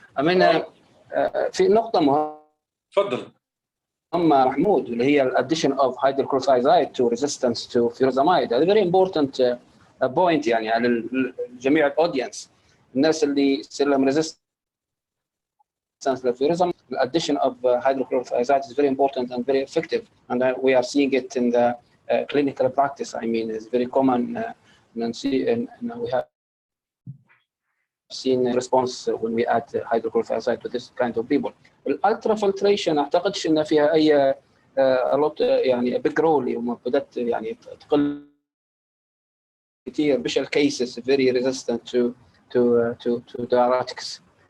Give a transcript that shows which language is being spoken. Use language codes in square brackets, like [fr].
[en] I mean [ar] في نقطة مهمة. تفضل. محمود اللي هي [en] addition of hydrochlorothiazide to resistance to furosemide. [ar] هذا [en] very important point [ar] يعني على جميع الأودينس. الناس اللي يصير لهم resistance للفيروزامايد. [en] The addition of hydrochlorothiazide is very important and very effective, and we are seeing it in the clinical practice. I mean, it's very common, and we have seen a response when we add hydrochlorothiazide to this kind of people. [ar] الالترافلتريشن اعتقدش ان فيها اي يعني [en] big role [ar] يوم بدات يعني تقل كثير [en] special cases very resistant to diuretics.